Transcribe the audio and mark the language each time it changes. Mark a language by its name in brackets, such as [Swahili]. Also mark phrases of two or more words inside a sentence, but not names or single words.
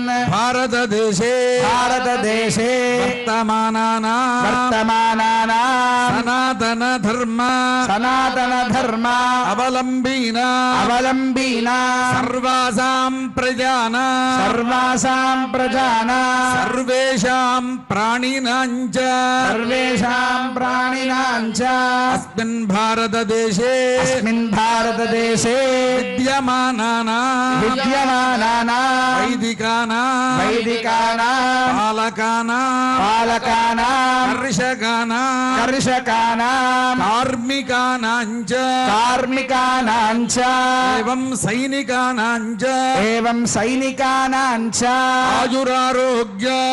[Sanskrit] భారతదేశే భారతదేశే వర్తమానానా సనాతన ధర్మ సనాతన ధర్మ అవలంబీనా అవలంబీనా సర్వాసాం ప్రజానా సర్వాసాం ప్రజానా సర్వేషాం ప్రాణినాం చ సర్వేషాం ప్రాణినాం చ అస్మిన్ భారతదేశే అస్మిన్ భారతదేశే విద్యమానానాం వైదికానాం పాలకానాం కర్షకానాం కార్మికానాం చ ఏవం సైనికానాం చ ఆయురారోగ్య